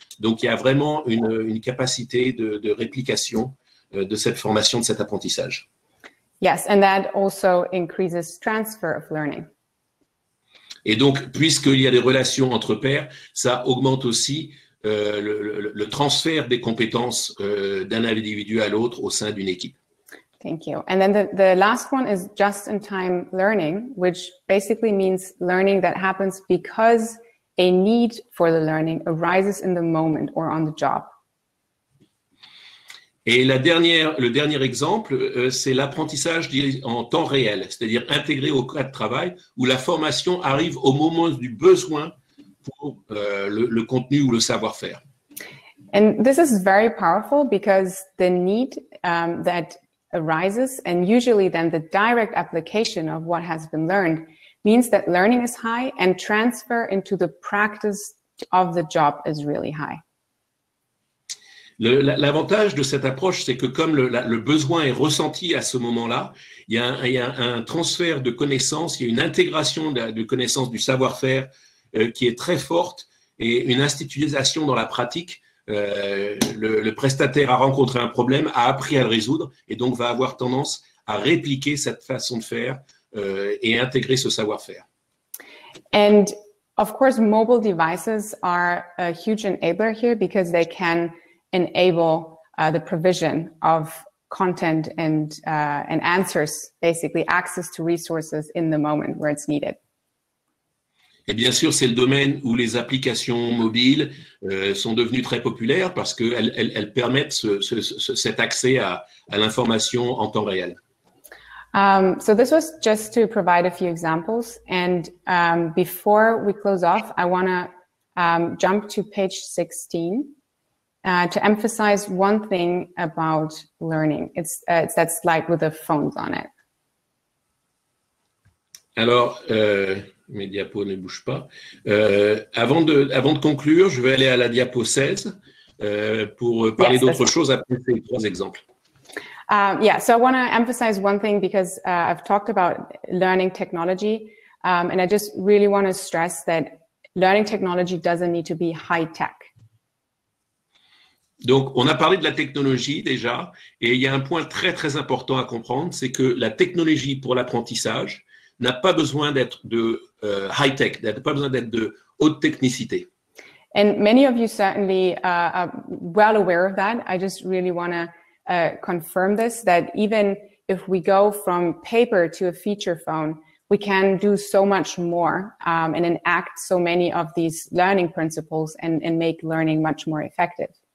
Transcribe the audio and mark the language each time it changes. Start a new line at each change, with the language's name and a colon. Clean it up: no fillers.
French: Donc, il y a vraiment une capacité de réplication de cette formation, de cet apprentissage.
English: Yes, and that also increases transfer of learning.
French: Et donc, puisqu'il y a des relations entre pairs, ça augmente aussi le transfert des compétences d'un individu à l'autre au sein d'une équipe.
English: Thank you. And then the last one is just-in-time learning, which basically means learning that happens because a need for the learning arises in the moment or on the job.
French: Et le dernier exemple, c'est l'apprentissage en temps réel, c'est-à-dire intégré au cadre de travail, où la formation arrive au moment du besoin pour le contenu ou le savoir-faire.
English: And this is very powerful because the need that arises, and usually then the direct application of what has been learned, means that learning is high and transfer into the practice of the job is really high.
French: L'avantage de cette approche, c'est que comme le besoin est ressenti à ce moment-là, il y a un transfert de connaissances, il y a une intégration de connaissances du savoir-faire qui est très forte et une institutionnalisation dans la pratique. Le prestataire a rencontré un problème, a appris à le résoudre et donc va avoir tendance à répliquer cette façon de faire et intégrer ce savoir-faire.
English: And of course, mobile devices are a huge enabler here because they can enable the provision of content and answers, basically access to resources in the moment where it's needed.
French: Et bien sûr, c'est le domaine où les applications mobiles sont devenues très populaires parce qu'elles permettent cet accès à l'information en temps réel.
English: So this was just to provide a few examples. And before we close off, I want to jump to page 16 to emphasize one thing about learning. It's that slide with the phones on it.
French: Alors, mes diapos ne bougent pas. Avant de conclure, je vais aller à la diapo 16 pour parler d'autre chose après ces 3 exemples.
English: Yeah, so I want to emphasize one thing because I've talked about learning technology, and I just really want to stress that learning technology doesn't need to be high tech.
French: Donc, on a parlé de la technologie déjà, et il y a un point très très important à comprendre, c'est que la technologie pour l'apprentissage n'a pas besoin d'être de high tech, n'a pas besoin d'être de haute technicité.
English: And many of you certainly are well aware of that. I just really want to confirm this, that even if we go from paper to a feature phone, we can do so much more and enact so many of these learning principles and make learning much more effective.